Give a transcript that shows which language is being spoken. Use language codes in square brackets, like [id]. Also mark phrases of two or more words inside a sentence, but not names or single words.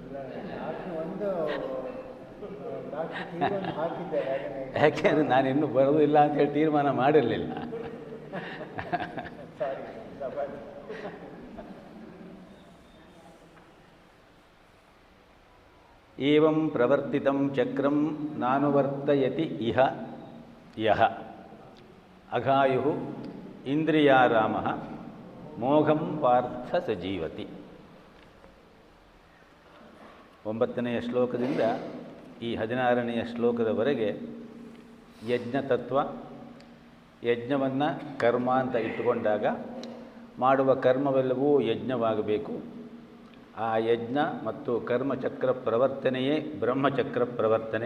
[kn] ಯಾಕೆಂದರೆ ನಾನು ಇನ್ನೂ ಬರೋದಿಲ್ಲ ಅಂತೇಳಿ ತೀರ್ಮಾನ ಮಾಡಿರಲಿಲ್ಲ. [sa] ಏವಂ ಪ್ರವರ್ತಿತಂ ಚಕ್ರಂ ನಾನುವರ್ತಯತಿ ಇಹ ಯಹ ಅಘಾಯು ಇಂದ್ರಿಯಾರಾಮಃ ಮೋಘಂ ಪಾರ್ಥ ಸಜೀವತಿ. [kn] 9ನೆಯ ಶ್ಲೋಕದಿಂದ ಈ 16ನೆಯ ಶ್ಲೋಕದವರೆಗೆ ಯಜ್ಞ ತತ್ವ, ಯಜ್ಞವನ್ನು ಕರ್ಮ ಅಂತ ಇಟ್ಟುಕೊಂಡಾಗ ಮಾಡುವ ಕರ್ಮವೆಲ್ಲವೂ ಯಜ್ಞವಾಗಬೇಕು. ಆ ಯಜ್ಞ ಮತ್ತು ಕರ್ಮಚಕ್ರ ಪ್ರವರ್ತನೆಯೇ ಬ್ರಹ್ಮಚಕ್ರ ಪ್ರವರ್ತನೆ.